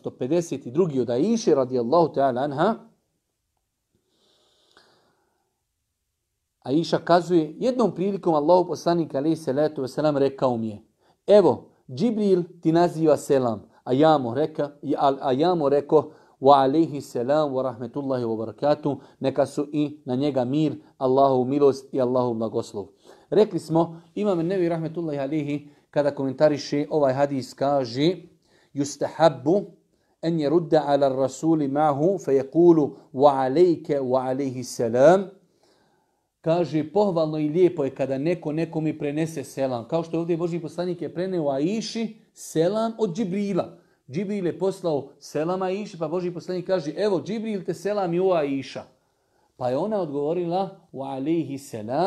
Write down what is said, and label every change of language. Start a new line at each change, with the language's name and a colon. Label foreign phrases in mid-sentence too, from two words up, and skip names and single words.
Bosnian: od Aiše
Arabic: رضي الله تعالى عنها.
Bosnian: Aiša kazuje, jednom prilikom Allahu poslanik
Arabic: عليه الصلاة والسلام
Bosnian: rekao mi je: evo, Džibril ti naziva selam, a ja mu rekao
Arabic: وعليه السلام ورحمة الله وبركاته,
Bosnian: neka su i na njega mir, Allahu milost i Allahu blagoslov. Rekli smo, Imam Nevi
Arabic: رحمة الله عليه
Bosnian: kada komentariše ovaj hadis kaže:
Arabic: يستحب أن يرد على الرسول معه فيقول وعليك وعليه السلام.
Bosnian: Kaže, pohvalno i lijepo je kada neko nekome prenese selam. Kao što ovdje Božji poslanik je preneo Aiši selam od Džibrila. Džibril je poslao selam Aiši, pa Božji poslanik kaže, evo Džibril te selam i o Aiša. Pa je ona odgovorila
Arabic: وعليه السلام.